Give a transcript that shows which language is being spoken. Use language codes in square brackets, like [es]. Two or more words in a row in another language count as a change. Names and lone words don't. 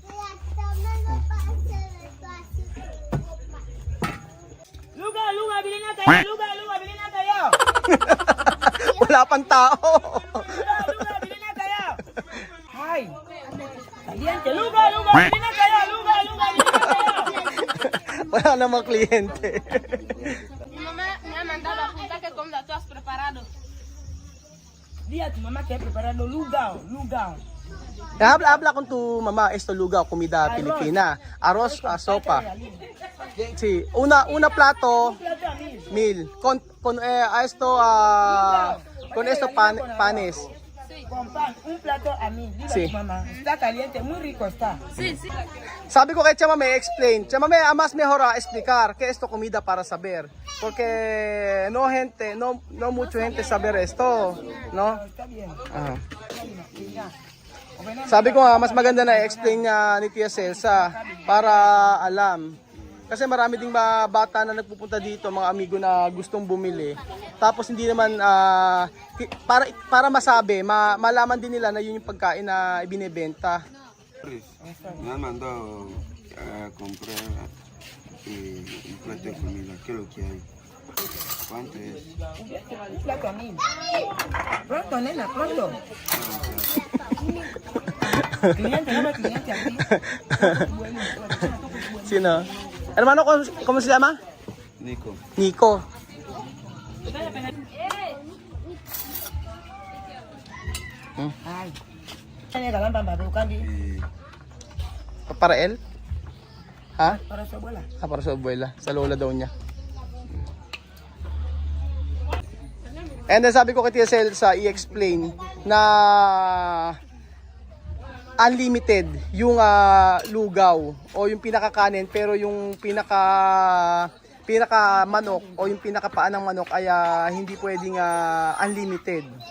[tl] Lugaw, bili na kayo. Lugaw, bili na kayo. Wala pang tao. Lugaw, bili na kayo. [es] Ay, caliente. [tl] Lugaw, bili na kayo. Lugaw, bili na kayo. Wala namang kliyente. [es] Mi mamá me ha mandado a apuntar que comida tú has preparado. di a tu mamá que ha preparado lugaw. Habla con tu mamá esto lugaw, comida Pilipina. Arroz, sopa. Sí, una plato, mil. Con esto, con esto panes. Con pan, un plato a mí. Dile Sí. a tu mamá. Está caliente, muy rico está. Sí, sí. [tl] Sabi ko kay Chamame, explain. [es] Chamame, mas mejor explicar que esto comida para saber. Porque no gente, no mucha gente saber esto, ¿no? Está bien. Ajá. Ya. [tl] Sabi ko nga, mas maganda na explain niya ni Tia Celsa para alam. Kasi marami ding mga bata na nagpupunta dito, mga amigo na gustong bumili. Tapos hindi naman, para masabi, malaman din nila na yun yung pagkain na ibinebenta. [es] Me han mandado a comprar un plato de comida. ¿Qué es lo que hay? ¿Cuánto es? Un plato a mí. Pronto, nena, pronto. Cliente, llama cliente aquí. Sino? Hermano, ¿cómo se llama? Nico. Nico. Ay. [tl] Ano ka lang pambarukan di? [es] Para él? Ha? [tl] Para sa abuela. Para sa abuela. Sa lola daw niya. And then sabi ko kay Tia Celsa, i-explain na unlimited yung lugaw o yung pinakakanin, pero yung pinaka manok o yung pinakapaan ng manok ay hindi pwedeng unlimited.